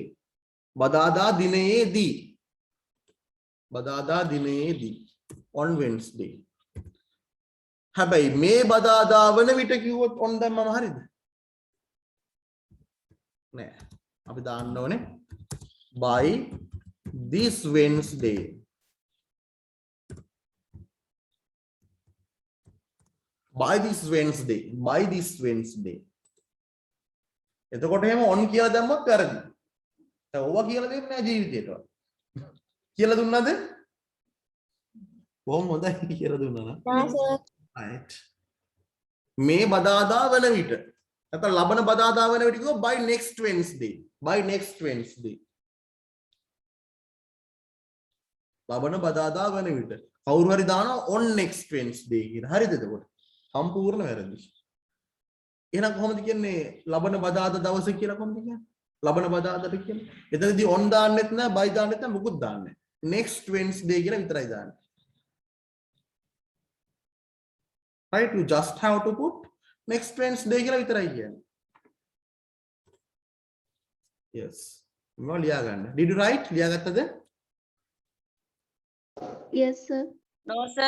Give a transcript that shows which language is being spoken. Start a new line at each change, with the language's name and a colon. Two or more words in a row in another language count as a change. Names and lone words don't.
Sinhala: බදාදා දිනයේදී. බදාදා දිනයේදී.
English: on Wednesday.
Sinhala: හැබැයි මේ බදාදා වන විට කිව්වොත් on දැම්මම හරිද? නෑ. අපි දාන්න ඕනේ
English: by this Wednesday. by this Wednesday. by this Wednesday.
Sinhala: එතකොට එහෙම on කියලා දැම්මොත් වැරදි. දැන් ඕවා කියලා දෙන්නේ නැහැ ජීවිතේට. කියලා දුන්නාද? බොහොම හොඳයි කියලා දුන්නා නේද? right. මේ බදාදා වන විට. නැත්නම් ලබන බදාදා වන විට කිව්වොත්
English: by next Wednesday. by next Wednesday.
Sinhala: ලබන බදාදා වන විට. කවුරු හරි දානවා
English: on next Wednesday
Sinhala: කියලා. හරිද එතකොට? සම්පූර්ණ වැරදි. එහෙනම් කොහොමද කියන්නේ ලබන බදාදා දවස කියලා කොහොමද කියන්නේ? ලබන බදාදාට කියන්නේ. එතනදී on දාන්නෙත් නැහැ, by දාන්නෙත් නැහැ, මොකුත් දාන්නේ නැහැ.
English: next Wednesday
Sinhala: කියලා විතරයි දාන්නේ.
English: Right, you just have to put next Wednesday
Sinhala: කියලා විතරයි කියන්නේ. Yes. මම ලියා ගන්න.
English: Did you write? ලියාගත්තද? Yes, sir. No, sir.